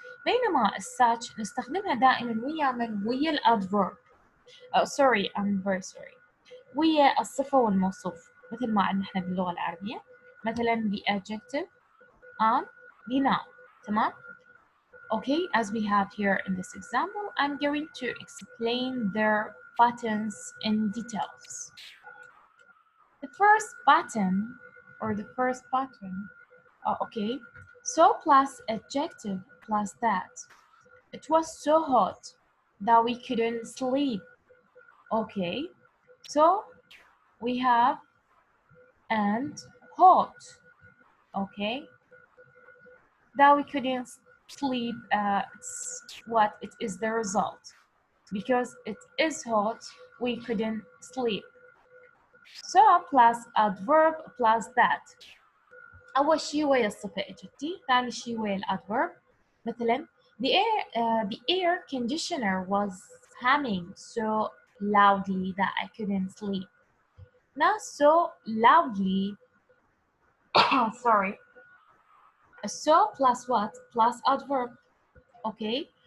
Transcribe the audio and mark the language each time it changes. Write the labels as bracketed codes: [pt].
[ar] بينما الsuch نستخدمها دائما ويا الادفيرب. [en] sorry, I'm very sorry. [ar] ويا الصفة والموصوف مثل ما عندنا احنا باللغة العربية مثلا [en] the adjective and the noun. [ar] تمام؟ [en] Okay, as we have here in this example, I'm going to explain their patterns in details. The first pattern or the first pattern, okay, so plus adjective plus that. It was so hot that we couldn't sleep. Okay, so we have and hot. Okay, that we couldn't sleep. It's what it is the result. Because it is hot, we couldn't sleep. So plus adverb plus that. [ar] أول شيء ويا الصفة إجتي، ثاني شيء ويا الadverb. [en] مثلا the air conditioner was humming so loudly that I couldn't sleep. Not so loudly. Sorry. So plus what? Plus adverb. Okay.